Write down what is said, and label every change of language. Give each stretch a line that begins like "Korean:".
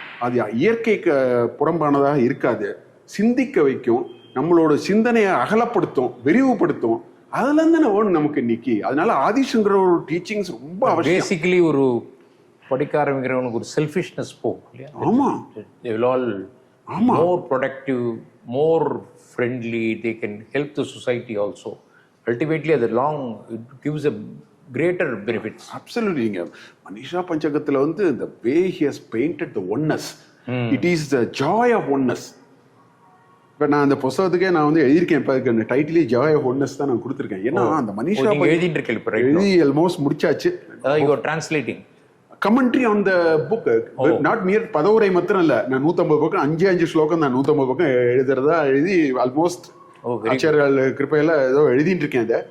Tamil: அது இயற்கைக்கு புறம்பானதாக இருக்காது, சிந்திக்க வைக்கும், நம்மளோட சிந்தனையை அகலப்படுத்தும், விரிவுபடுத்தும். அதுல இருந்து வேணும் நமக்கு இன்னைக்கு. அதனால ஆதிசங்கர ஒரு டீச்சிங்ஸ் ரொம்ப அவசியம். பேசிக்கலி ஒரு படிக்க ஆரம்பிக்கிறவனுக்கு ஒரு செல்ஃபிஷ்னஸ் போகும் இல்லையா? ஆமா,
English: they will all more productive, more friendly, they can help the society also. Ultimately at the long it gives a greater benefits. Absolutely.
Tamil: இங்க மனிஷா பஞ்சகத்துல வந்து
English: the way he has painted the oneness, it is the joy of oneness.
Tamil: இப்போ நான் அந்த புத்தகத்துக்கே நான் வந்து எழுதியிருக்கேன். இப்போ அந்த டைட்டிலே
English: joy of oneness
Tamil: தான் நான் கொடுத்துருக்கேன். ஏன்னா அந்த மனிஷா எழுதிட்டு இருக்கேன், எழுதி ஆல்மோஸ்ட் முடிச்சாச்சு.
English: you are translating commentary on the book, not mere
Tamil: பதவுரை மாத்திரம் இல்ல. நான் 150 பக்கம் 5 ஸ்லோகம் தான் 150 பக்கம் எழுதுறதா எழுதி ஆல்மோஸ்ட் ஆச்சாரியர்கள் கிருப்பையில ஏதோ எழுதிட்டு இருக்கேன்.